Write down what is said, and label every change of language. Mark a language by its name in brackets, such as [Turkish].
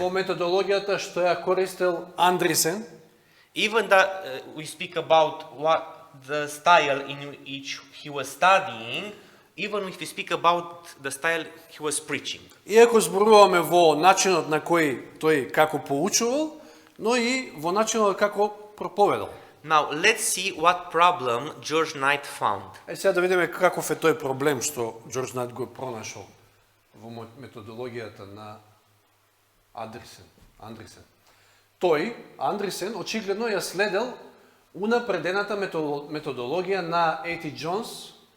[Macedonian] во методологијата што ја користел Андрисен. [English] Even that we speak about what the style in which he was studying, even if we speak about the style he was preaching. [Macedonian] Иако зборуваме во начинот на кој тој како поучувал, но и во начинот како проповедал. [English] Now, let's see what problem George Knight found. [Macedonian] Сега да видиме каков е тој проблем што Джордж Најт го пронашол во методологијата на Андрисен. Тој, Андрисен, очигледно ја следел унапредената методологија на A.T. Джонс.